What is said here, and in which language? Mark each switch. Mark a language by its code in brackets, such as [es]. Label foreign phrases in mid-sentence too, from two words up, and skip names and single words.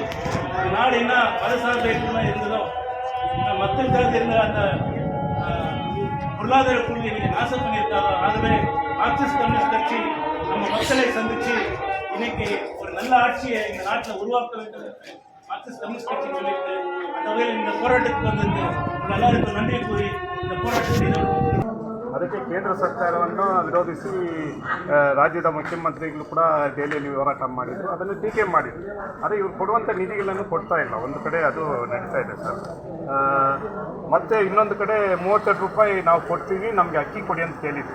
[ta] நாடு என்ன மதசார்பு இருந்ததோ மக்களுக்காக இருந்த அந்த பொருளாதார கொள்கையை இன்னைக்கு நாசம் பண்ணியிருக்காங்க. ஆகவே மார்க்சிஸ்ட் கம்யூனிஸ்ட் கட்சி நம்ம மக்களை சந்திச்சு இன்னைக்கு ஒரு நல்ல ஆட்சியை இந்த நாட்டில் உருவாக்க வேண்டும் என்று மார்க்சிஸ்ட் கம்யூனிஸ்ட் கட்சி சொல்லியிருக்கு. அந்த வகையில் இந்த போராட்டத்துக்கு வந்து எல்லாருக்கும் நன்றி கூறி இந்த போராட்டத்தை [kn] ಅದಕ್ಕೆ ಕೇಂದ್ರ ಸರ್ಕಾರವನ್ನು ವಿರೋಧಿಸಿ ರಾಜ್ಯದ ಮುಖ್ಯಮಂತ್ರಿಗಳು ಕೂಡ ದೆಹಲಿಯಲ್ಲಿ ಹೋರಾಟ ಮಾಡಿದರು, ಅದನ್ನು ಟೀಕೆ ಮಾಡಿದರು. ಆದರೆ ಇವ್ರು ಕೊಡುವಂಥ ನಿಧಿಗಳನ್ನು ಕೊಡ್ತಾ ಇಲ್ಲ. ಒಂದು ಕಡೆ ಅದು ನಡೀತಾ ಇದೆ ಸರ್. ಮತ್ತು ಇನ್ನೊಂದು ಕಡೆ 32 ರೂಪಾಯಿ ನಾವು ಕೊಡ್ತೀವಿ, ನಮಗೆ ಅಕ್ಕಿ ಕೊಡಿ ಅಂತ ಕೇಳಿದ್ವಿ.